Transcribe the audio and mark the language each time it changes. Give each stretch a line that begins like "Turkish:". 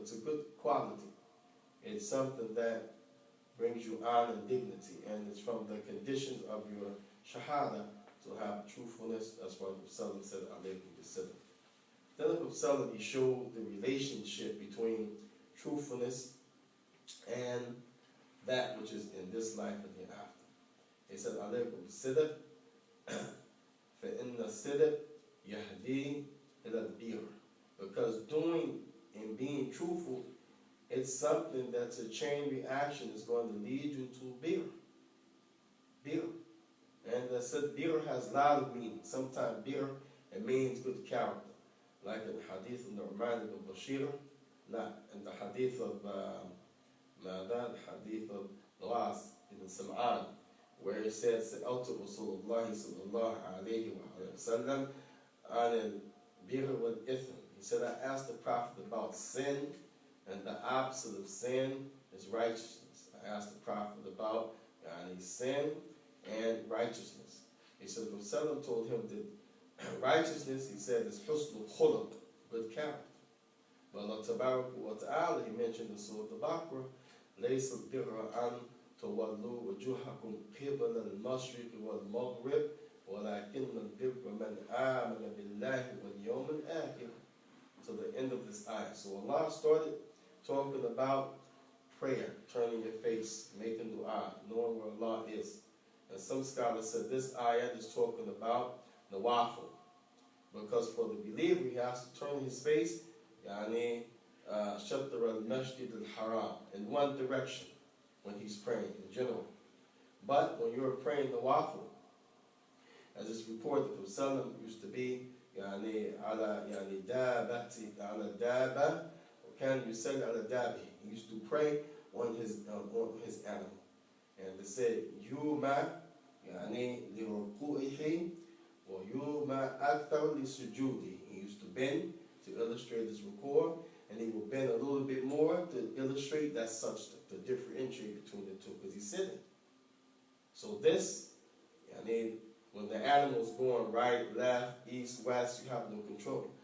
English: It's a good quality. It's something that brings you honor and dignity, and it's from the conditions of your shahada to have truthfulness. That's why the Prophet said, alaykum bisidq. Then the Prophet, he showed the relationship between truthfulness and that which is in this life and hereafter.
Arabic: He said, alaykum bisidq, فَإِنَّ الصِّدْقَ يَهْدِي إِلَى الْبِرِّ.
English: Because doing and being truthful, it's something that's a chain reaction that's going to lead you to bir. Bir. And I said bir has a lot of meanings. Sometimes bir, it means good character. Like in the hadith of Nu'man ibn Bashir, not in the hadith of hadith of Nawas ibn Sam'an, where it says, Sa'altu Rasulullah sallallahu alayhi wa sallam an al-bir wal-ithm. He said, I asked the Prophet about sin, and the opposite of sin is righteousness. I asked the Prophet about sin and righteousness. He said, the Prophet told him that righteousness, he said, is husnul khuluq, good character.
Arabic: But Allah Tabaraka wa Ta'ala, he mentioned in Surah Al-Baqarah, لَيْسَ الْبِرَّ أَنْ تَوَلُّوا وُجُوهَكُمْ قِبَلَ الْمَشْرِقِ وَالْمَغْرِبِ وَلَكِنَّ الْبِرَّ مَنْ آمَنَ بِاللَّهِ وَالْيَوْمِ الْآخِرِ.
English: To the end of this ayah. So Allah started talking about prayer, turning your face, making dua, knowing where Allah is. And some scholars said this ayah is talking about nawafil. Because for the believer, he has to turn his face, yani, shatr al-masjid al-haram, in one direction when he's praying in general. But when you're praying nawafil, as it's reported, the Prophet used to be يعني على يعني دابتي على دابة وكان يصلي على دابه. He used to pray on his animal.
Arabic: And they say يوما يعني لركوعه ويوما أكثر لسجوده.
English: He used to bend to illustrate his ruku', and he will bend a little bit more to illustrate that such to differentiate between the two, because he's sitting. So this, يعني, when the animal is going right, left, east, west, you have no control.